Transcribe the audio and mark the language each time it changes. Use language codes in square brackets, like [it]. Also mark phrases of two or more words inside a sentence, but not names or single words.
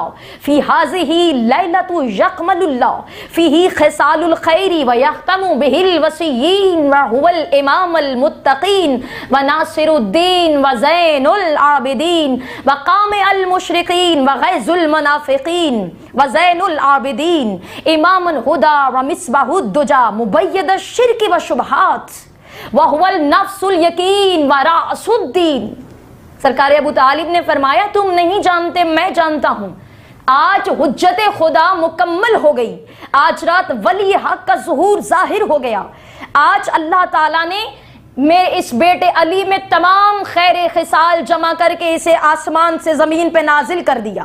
[ar] فی ہذہ لیلۃ یکمل اللہ فیہ خصال الخیر ویختم بہ الوصیین وہو الامام المتقین وناصر الدین وزین العابدین وقامع المشرقین وغیظ المنافقین وزین العابدین امام الہدی ومصباح الدجی مبید الشرک والشبہات وَهُوَ النَّفْسُ الْيَقِينُ وَرَأْسُ الدِّينِ۔ [ur] سرکار ابو طالب نے فرمایا تم نہیں جانتے، میں جانتا ہوں، آج حجت خدا مکمل ہو گئی، آج رات ولی حق کا ظہور ظاہر ہو گیا، آج اللہ تعالیٰ نے میرے اس بیٹے علی میں تمام خیر خصال جمع کر کے اسے آسمان سے زمین پہ نازل کر دیا۔